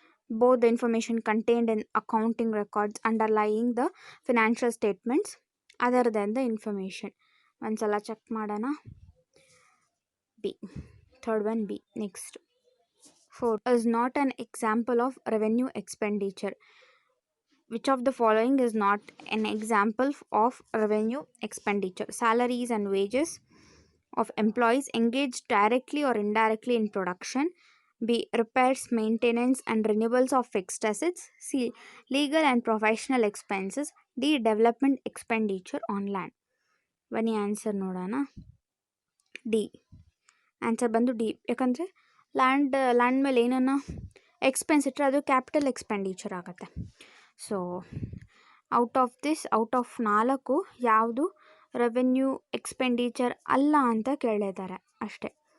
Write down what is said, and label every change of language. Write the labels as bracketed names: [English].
[English] Both the information contained in accounting records underlying the financial statements other than the information. [Kannada] ಒಂದ್ಸಲ check ಮಾಡೋಣ. B, third one B. [English] Next, 4 is not an example of revenue expenditure. Which of the following is not an example of revenue expenditure? Salaries and wages of employees engaged directly or indirectly in production. B. Repairs, maintenance and renewals of fixed assets. C. Legal and professional expenses. D. Development expenditure on land. [Kannada] ಬನ್ನಿ answer ನೋಡೋಣ. D answer ಬಂದು D. ಯಾಕಂದರೆ land ಮೇಲೆ ಏನನ್ನ expense ಇಟ್ಟರೆ ಅದು capital expenditure ಆಗುತ್ತೆ. So out of 4 ಯಾವುದು ರೆವೆನ್ಯೂ ಎಕ್ಸ್ಪೆಂಡಿಚರ್ ಅಲ್ಲ ಅಂತ ಕೇಳಿದ್ದಾರೆ ಅಷ್ಟೇ.